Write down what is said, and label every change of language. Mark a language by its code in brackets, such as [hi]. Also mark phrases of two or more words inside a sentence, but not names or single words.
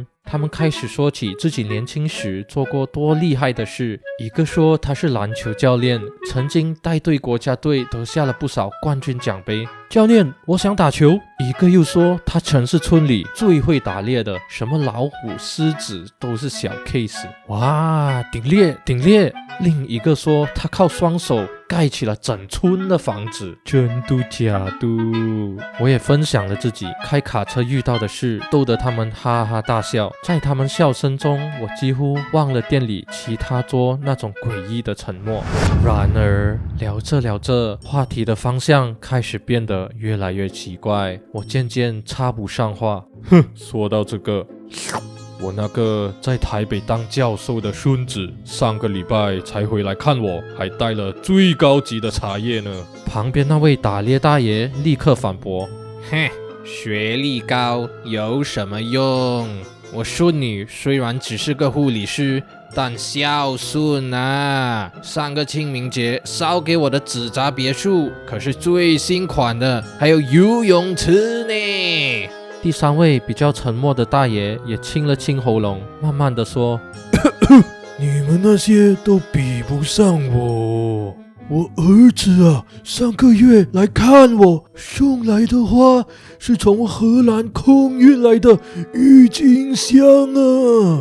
[zh] 他們開始說起自己年輕時做過多厲害的事，一個說他是籃球教練，曾經帶隊國家隊得下了不少冠軍獎杯。教練，我想打球。一個又說他曾是村裡最會打獵的，什麼老虎、獅子都是小 case。哇，頂獵頂獵！另一個說他靠雙手蓋起了整村的房子。真的假的？我也分享了自己開卡車遇到的事，逗得他們哈哈大笑。在他們笑聲中，我幾乎忘了店裡其他桌那種詭異的沉默。然而，聊着聊着，話題的方向開始變得越來越奇怪，我漸漸插不上話。說到這個，我那個在台北當教授的孫子，上個禮拜才回來看我，還帶了最高級的茶葉呢。旁邊那位打獵大爺立刻反駁： 哼，學歷高有什麼用？我孫女雖然只是個護理師，但孝順啊！上個清明節燒給我的紙紮別墅可是最新款的，還有游泳池呢。第三位比較沉默的大爺也清了清喉嚨，慢慢的說： 你們那些都比不上我。我兒子啊，上個月來看我，送來的花是從荷蘭空運來的鬱金香啊！